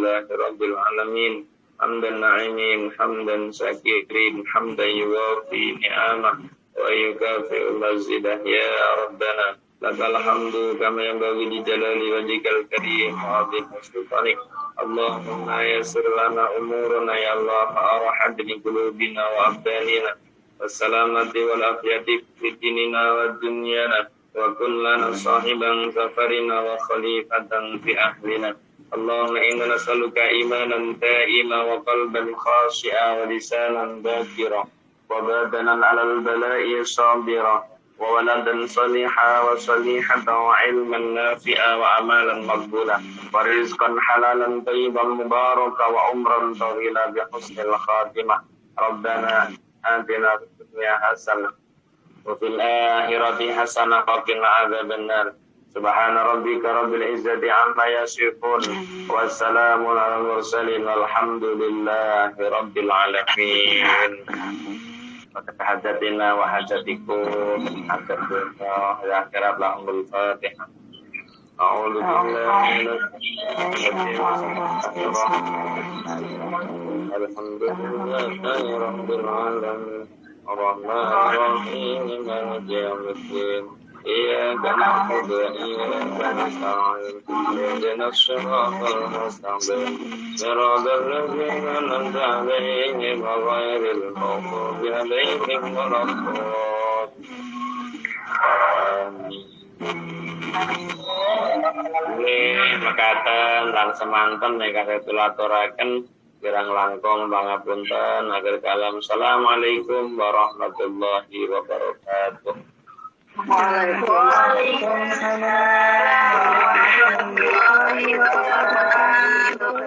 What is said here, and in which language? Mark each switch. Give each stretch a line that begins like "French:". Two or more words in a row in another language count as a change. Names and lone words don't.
Arabic: الحمد لله رب العالمين. حمدا ناعمين حمدا شاكرين حمدا يوافي نعمه ويكافئ مزيده يا ربنا لك الحمد كما ينبغي لجلال وجهك الكريم وعظيم سلطانك اللهم يسر لنا أمورنا يا الله فارهد لقلوبنا وأبداننا والسلامة وال العافية في ديننا ودنيانا وكن لنا صاحبا سفرنا وخليفة في أهلنا اللهم إنا نسألك إيمانا دائما وقلبا خاشعا ولسانا ذاكرا وبدنا على البلاء صابرا وولدا صالحة وصالحة وعلما نافعا وعملا مقبولا ورزقا حلالا طيبا مباركا وعمرا طويلا بحسن الخاتمة ربنا آتنا في الدنيا حسنة وفي الآخرة حسنة وقنا عذاب النار سبحان ربك رب العزة عما يصفون والسلام على المرسلين والحمد لله رب العالمين هدتنا وهدتكم هدتنا يا آخرة لهم الفاتحة أعوذ بالله الحمد لله رب العالمين الرحمن الرحيم مالك يوم الدين إياك نعبد وإياك نستعين اهدنا الصراط المستقيم صراط الذين أنعمت عليهم غير المغضوب عليهم ولا الضالين.
Javanese: Mekaten lan semanten ingkang tulaturaken kirang langkung pangapunten
Arabic: آخر كلام. السلام عليكم ورحمة الله وبركاته. وعليكم السلام ورحمة الله وبركاته.